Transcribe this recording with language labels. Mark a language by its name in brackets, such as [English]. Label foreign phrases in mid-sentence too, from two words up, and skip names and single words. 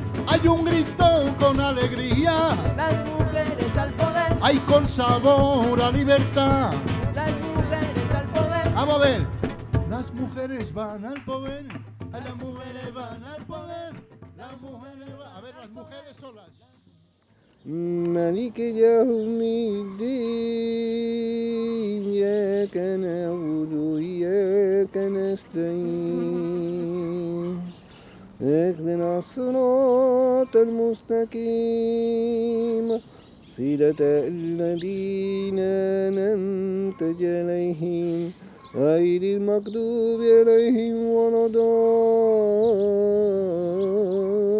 [Spanish] hay un grito con alegría, las mujeres al poder, hay con sabor a libertad, las mujeres al poder. Vamos a ver, las mujeres van al poder, las mujeres van al poder, las mujeres van, a ver, las mujeres solas. [Arabic] مالك يوم الدين إياك نعبد وإياك نستعين اهدنا الصراط المستقيم صراط الذين أنعمت عليهم غير المغضوب عليهم ولا الضالين